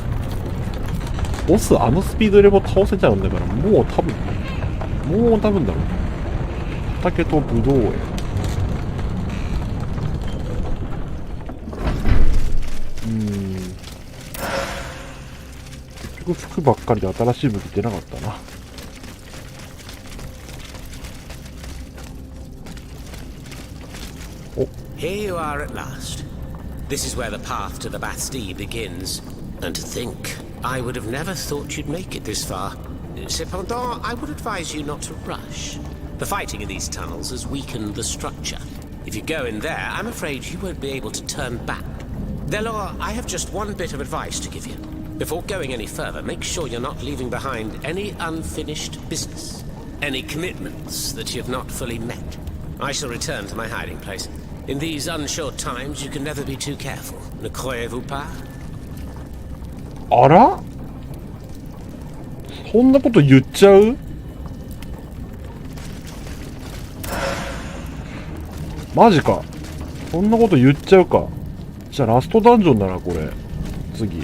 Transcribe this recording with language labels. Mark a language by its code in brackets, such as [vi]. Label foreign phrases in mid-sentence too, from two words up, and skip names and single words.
[ja] ボスあのスピードでも倒せちゃうんだから、もう多分だろう。畑とブドウ園。結局服ばっかりで新しい武器出なかったな。 [en] Here you are at last. This is where the path to the Bastille begins. And to think, I would have never thought you'd make it this far. Cependant, I would advise you not to rush. The fighting in these tunnels has weakened the structure. If you go in there, I'm afraid you won't be able to turn back. Delor, I have just one bit of advice to give you. Before going any further, make sure you're not leaving behind any unfinished business. Any commitments that you've not fully met. I shall return to my hiding place. In these unsure times, you can never be too careful. [fr] Ne croyez-vous pas? [ja] あら？そんなこと言っちゃう？マジか。そんなこと言っちゃうか。じゃあラストダンジョンだな、これ。次。